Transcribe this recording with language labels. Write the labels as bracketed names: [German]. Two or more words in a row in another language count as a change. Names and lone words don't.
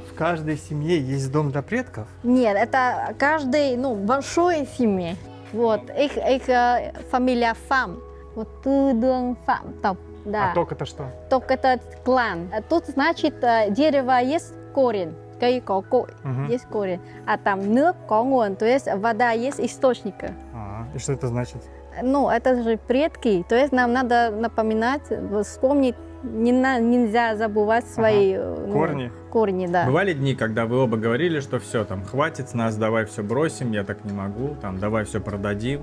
[Russian] В каждой семье есть дом для предков? Нет, это каждый, большой семье. Вот, их фамилия Фам. Вот [Vietnamese] Tư Đương Phạm Tộc. [Russian] Да. А ток это что? Ток это клан. Тут значит дерево есть корень. [Vietnamese] Cây có cội, [Russian] есть корень. А там [Vietnamese] nước có nguồn, [Russian] то есть вода есть источник. И что это значит? Это же предки. То есть нам надо напоминать, вспомнить. Нельзя забывать свои корни, да. Бывали дни, когда вы оба говорили, что все, там, хватит с нас, давай все бросим, я так не могу, там, давай все продадим.